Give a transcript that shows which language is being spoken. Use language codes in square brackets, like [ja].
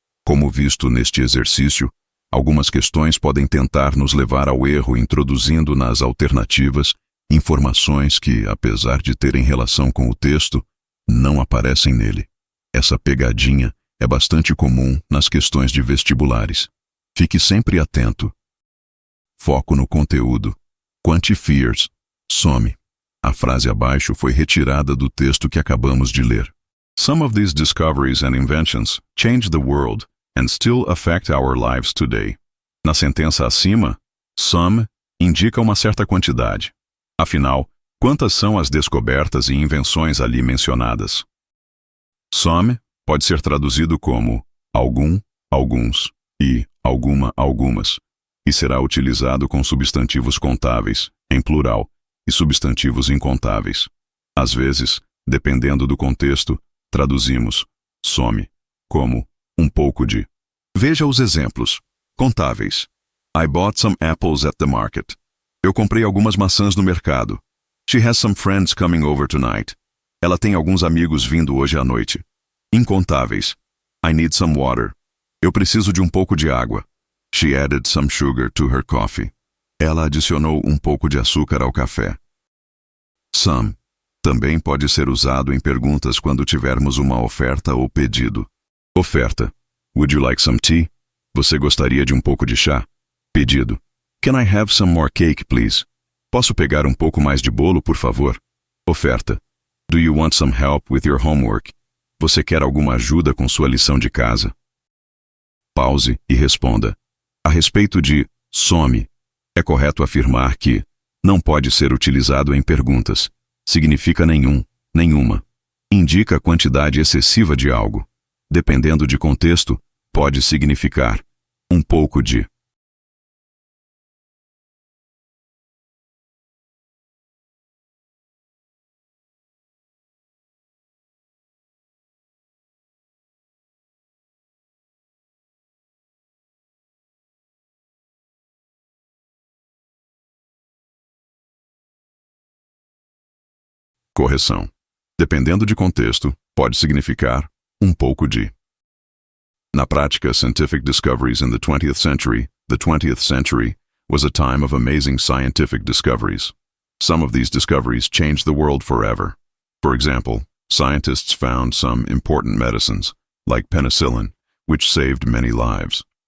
[pt] Como visto neste exercício, algumas questões podem tentar nos levar ao erro introduzindo nas alternativas informações que, apesar de terem relação com o texto, não aparecem nele. Essa pegadinha é bastante comum nas questões de vestibulares. Fique sempre atento. Foco no conteúdo. Quantifiers. Some. A frase abaixo foi retirada do texto que acabamos de ler. [en] Some of these discoveries and inventions change the world and still affect our lives today. [pt] Na sentença acima, some indica uma certa quantidade. Afinal, quantas são as descobertas e invenções ali mencionadas? Some pode ser traduzido como algum, alguns e alguma, algumas, e será utilizado com substantivos contáveis, em plural, e substantivos incontáveis. Às vezes, dependendo do contexto, traduzimos some como um pouco de. Veja os exemplos. Contáveis. [en] I bought some apples at the market. [pt] Eu comprei algumas maçãs no mercado. [en] She has some friends coming over tonight. [pt] Ela tem alguns amigos vindo hoje à noite. Incontáveis. [en] I need some water. [pt] Eu preciso de um pouco de água. [en] She added some sugar to her coffee. [pt] Ela adicionou um pouco de açúcar ao café. Some também pode ser usado em perguntas quando tivermos uma oferta ou pedido. Oferta. [en] Would you like some tea? [pt] Você gostaria de um pouco de chá? Pedido. [en] Can I have some more cake, please? [pt] Posso pegar um pouco mais de bolo, por favor? Oferta. [en] Do you want some help with your homework? [pt] Você quer alguma ajuda com sua lição de casa? Pause e responda. A respeito de some, é correto afirmar que não pode ser utilizado em perguntas. Significa nenhum, nenhuma. Indica a quantidade excessiva de algo. Dependendo de contexto, pode significar um pouco de. Correção. Dependendo de contexto, pode significar um pouco de. Na prática, [en] scientific discoveries in the 20th century was a time of amazing scientific discoveries. Some of these discoveries changed the world forever. For example, scientists found some important medicines, like penicillin, which saved many lives.